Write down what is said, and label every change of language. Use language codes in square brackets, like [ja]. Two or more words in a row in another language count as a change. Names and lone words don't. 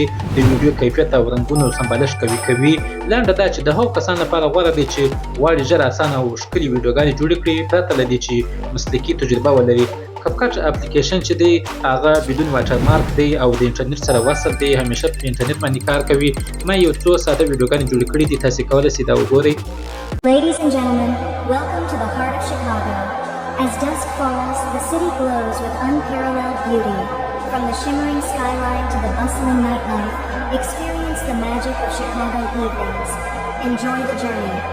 [ps] د ویډیو کیفیت او رنګونو سمبالښت قوي کوي. لنډه دا چې د هغو کسانو لپاره غوره دی چې غواړي ژر اسانه او ښکلې ویډیوګانې جوړې کړي، پرته له دې چې مسلکي تجربه ولري. کپکټ اپلیکیشن چې دی هغه بدون واټرمارک دی او د انټرنیټ سره وصل دی، همیشه په انټرنیټ باندې کار کوي. ما یو څو ساده ویډیوګانې جوړې کړي دي، تاسې کولی شئ دا وګورئ. [en] Ladies and gentlemen, welcome to the heart of Chicago. As dusk falls, the city glows with unparalleled beauty. From the shimmering skyline to the bustling nightlife, experience the magic of Chicago evenings. Enjoy the journey.